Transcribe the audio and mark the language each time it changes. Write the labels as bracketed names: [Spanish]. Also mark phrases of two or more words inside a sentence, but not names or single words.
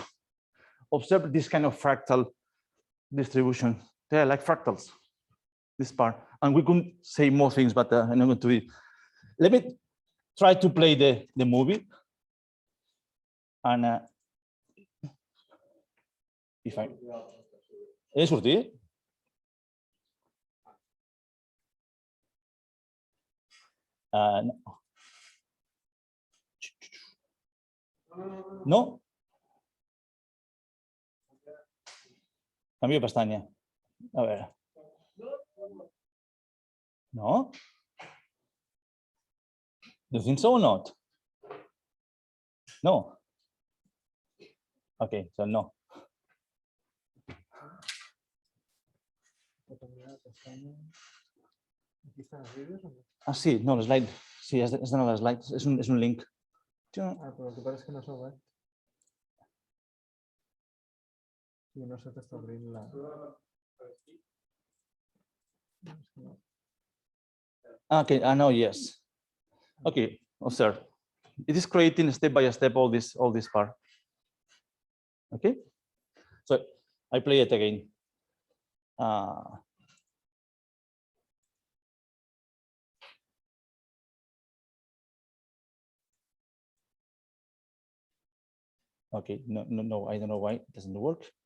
[English] Observe this kind of fractal distribution. They are like fractals, this part. And we could say more things, but I'm not going to do it. Let me try to play the movie. And if I... [Catalan] He sortit? No. No? Canvio de pestanya. A veure. No? [English] You think so or not? No. Okay, so no. [Catalan] Ah, sí, no, [English] slide. [Catalan] Sí, és de nova slide. És un link. Ah, però el que passa és que no s'ha obert. I no se t'està obrint la... [English] Okay, I know, yes. Okay, observe. It is creating step by step all this part. Okay, so I play it again. Okay, no, I don't know why it doesn't work.